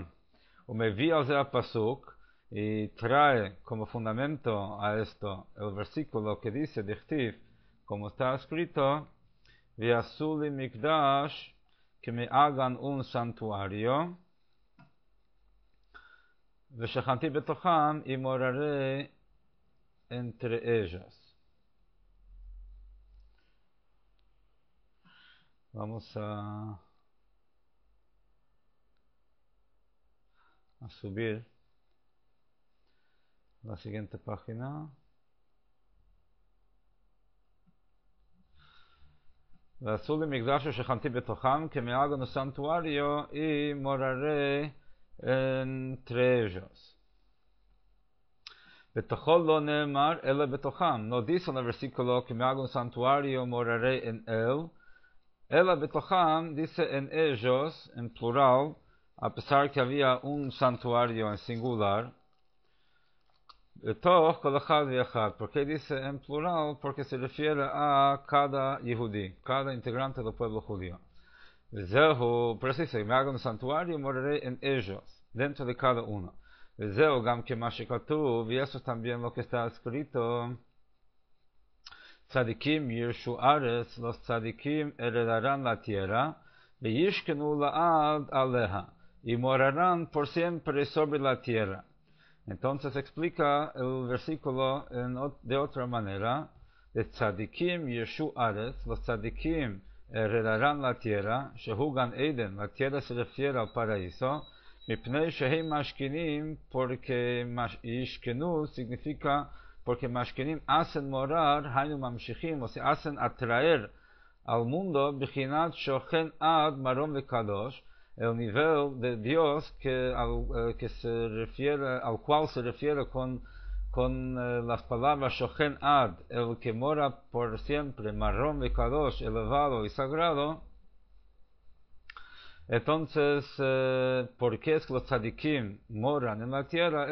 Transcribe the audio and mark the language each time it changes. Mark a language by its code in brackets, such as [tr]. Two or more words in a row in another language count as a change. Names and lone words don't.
[he] ומביא על זה פסוק, [es] y trae como fundamento a esto el versículo que dice Dichtiv, como está escrito, [he] ועשו לי מקדש, [es] que me hagan un santuario, [he] ושכנתי בתוכם, [es] y moraré entre ellos. Vamos a subir la siguiente página. [he] ועשו לי מקדש ושכנתי בתוכם, [es] que me hagan un santuario y moraré entre ellos. [he] בתוכו לא נאמר אלא בתוכם. [es] No dice en el versículo que me hagan un santuario, moraré en él. [he] אלא בתוכם [es] dice en ellos, en plural, a pesar que había un santuario en singular. [he] בתוך כל אחד ואחד. [es] ¿Por qué dice en plural? Porque se refiere a cada Yehudi, cada integrante del pueblo judío. וזהו, por eso dice, me hagan un santuario, moraré en ellos, dentro de cada uno. [he] וזהו גם כמה שכתוב, [es] y eso es también lo que está escrito, [he] צדיקים ירשו ארץ, [es] los tzadikim heredarán la tierra, [he] וישכנו לעד עליה, [es] y morarán por siempre sobre la tierra. Entonces explica el versículo de otra manera, de [he] צדיקים ירשו ארץ, [es] los tzadikim heredarán la tierra, [he] שהוא גן [es] eden, la tierra se refiere al paraíso, [he] מפני שהם משכינים, [es] porque yishkenu significa, porque mashkinim hacen morar, [he] היינו ממשיכים, [es] o sea, hacen atraer al mundo, [he] בבחינת שוכן עד מרום וקדוש, [es] el nivel de Dios que se refiere, al cual se refiere con las palabras [he] שוכן עד, [es] el que mora por siempre, [he] מרום וקדוש, [es] elevado y sagrado. Entonces, ¿por qué es que los tzadikim moran en la tierra?